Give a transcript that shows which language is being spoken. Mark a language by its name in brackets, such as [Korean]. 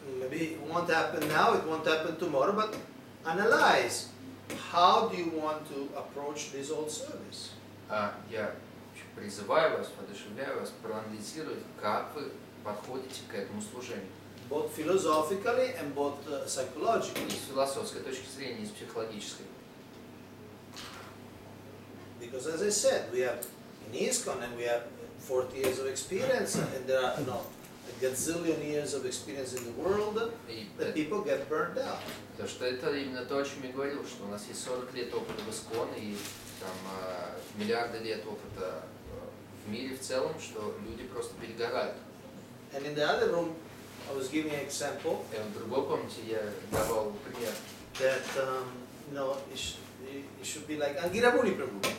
[English] Maybe it won't happen now, it won't happen tomorrow, but analyze. How do you want to approach this whole service? [Russian] Я призываю вас, воодушевляю вас проанализировать, как вы подходите к этому служению. [English] Both philosophically and both psychologically. [Russian] И с философской точки зрения, и с психологической. [English] Because as I said, we have in ISKCON and we have 40 years of experience, and there are a gazillion years of experience in the world that people get burned out. [Russian] Потому что это именно то, о чем я говорил, что у нас есть 40 лет опыта в ИСКОН и там, миллиарды лет опыта в мире в целом, что люди просто перегорают. [English] And in the other room, I was giving an example [Russian] И в другой комнате я давал пример. [English] that it should be like Angira Muni Prabhu.